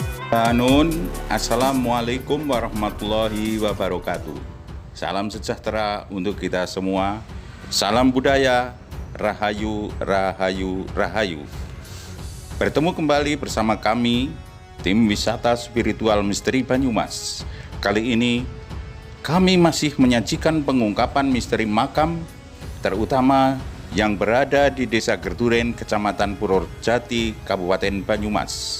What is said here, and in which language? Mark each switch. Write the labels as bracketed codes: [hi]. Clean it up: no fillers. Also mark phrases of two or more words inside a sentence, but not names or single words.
[ar] السلام عليكم ورحمة الله وبركاته. [id] Salam sejahtera untuk kita semua. Salam budaya, rahayu, rahayu, rahayu. Bertemu kembali bersama kami, tim wisata spiritual misteri Banyumas. Kali ini kami masih menyajikan pengungkapan misteri makam, terutama yang berada di Desa Gerduren, Kecamatan Purwojati, Kabupaten Banyumas.